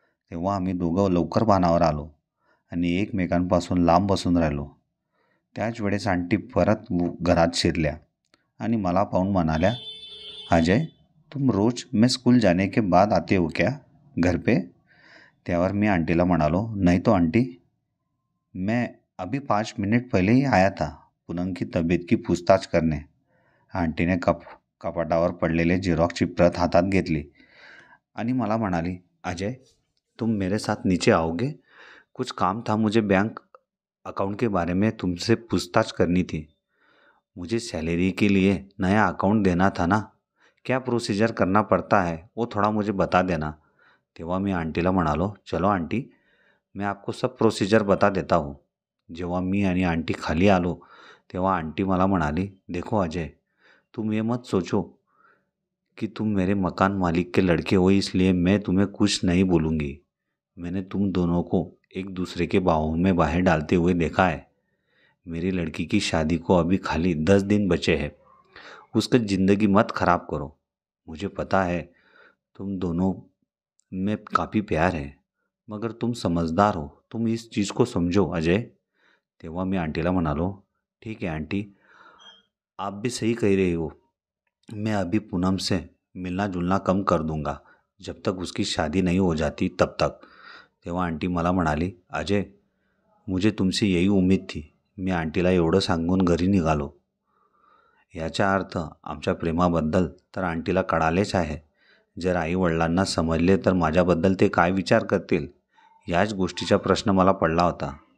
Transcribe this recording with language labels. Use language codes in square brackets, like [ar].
[mr] तेव्हा आम्ही दोघं लवकर भानावर आलो आणि एकमेकांपासून लांब बसून राहिलो. त्याच वेळेस आंटी परत घरात शिरल्या आणि मला पाहून म्हणाल्या, [hi] अजय, तुम रोज मैं स्कूल जाने के बाद आते हो क्या घर पे? [mr] त्यावर मी आंटीला म्हणालो, [hi] नहीं तो आंटी, मैं अभी 5 मिनट पहले ही आया था पूनम की तबीयत की पूछताछ करने. [mr] आंटीने कपाटावर पडलेले झेरॉक्सची प्रत हातात घेतली आणि मला म्हणाली, अजय, [hi] तुम मेरे साथ नीचे आओगे? कुछ काम था, मुझे बैंक अकाउंट के बारे में तुमसे पूछताछ करनी थी. मुझे सैलरी के लिए नया अकाउंट देना था ना, क्या प्रोसीजर करना पड़ता है वो थोड़ा मुझे बता देना. [mr] तेव्हा मी आंटीला म्हणालो, [hi] चलो आंटी, मैं आपको सब प्रोसीजर बता देता हूँ. [mr] जेव्हा मी आणि आंटी खाली आलो तेव्हा आंटी मला म्हणाली, [hi] देखो अजय, तुम ये मत सोचो कि तुम मेरे मकान मालिक के लड़के हो इसलिए मैं तुम्हें कुछ नहीं बोलूँगी. मैंने तुम दोनों को एक दूसरे के बाहों में बाहें डालते हुए देखा है. मेरी लड़की की शादी को अभी खाली 10 दिन बचे हैं. उसकी ज़िंदगी मत ख़राब करो. मुझे पता है तुम दोनों में काफ़ी प्यार है, मगर तुम समझदार हो, तुम इस चीज़ को समझो अजय. [mr] तेव्हा मी आंटीला म्हणालो, [hi] ठीक है आंटी, आप भी सही कह रही हो. मैं अभी पूनम से मिलना जुलना कम कर दूंगा जब तक उसकी शादी नहीं हो जाती तब तक. [mr] तेव्हा आंटी मला म्हणाली, [hi] अजय, मुझे तुमसे यही उम्मीद थी. [mr] मी आंटीला एवढं सांगून घरी निघालो. याचा अर्थ आमच्या प्रेमाबद्दल तर आंटीला कळालेच आहे. जर आईवडिलांना समजले तर माझ्याबद्दल ते काय विचार करतील याच गोष्टीचा प्रश्न मला पडला होता.